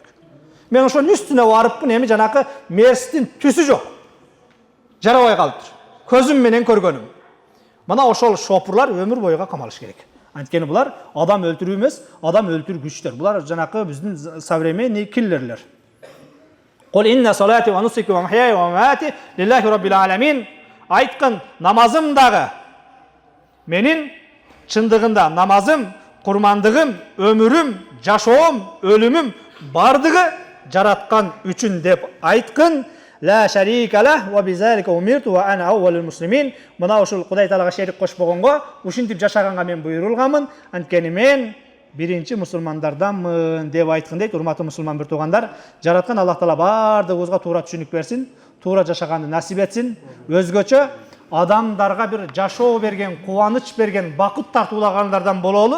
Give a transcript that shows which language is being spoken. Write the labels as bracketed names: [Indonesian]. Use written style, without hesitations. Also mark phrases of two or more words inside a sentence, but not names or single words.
[Kyrgyz] Мен ошонун үстүнө барыпмын, эми жанакы мерстин түсү жок. Жарабай калыптыр. Көзүм менен көргөнүм. Мана ошол шопурлар өмүр бойга камалыш керек. Анткени булар адам өлтүрүү эмес, адам өлтүргүчтөр. Булар жанакы биздин современный киллерлер. [Arabic] قل إن صلاتي ونسكي ومحياي ومماتي لله رب العالمين. [Kyrgyz] Айткын, намазым дагы менин чындыгында намазым, курмандыгым, өмүрүм, жашоом, өлүмүм бардыгы жараткан үчүн деп айткын. [Arabic] لا شريك له وبذلك أمرت وأنا أول المسلمين. [Kyrgyz] Мына ушул Кудай Таалага шерик кошпогонго, ушинтип жашаганга мен буйрулганмын. Анткени мен биринчи мусулмандарданмын деп айткан дейт. Урматтуу мусулман бир туугандар, жараткан Аллах Таала бардыгыбызга туура түшүнүк берсин, туура жашаганды насип этсин. Өзгөчө адамдарга бир жашоо берген, кубаныч берген, бакыт тартуулагандардан бололу.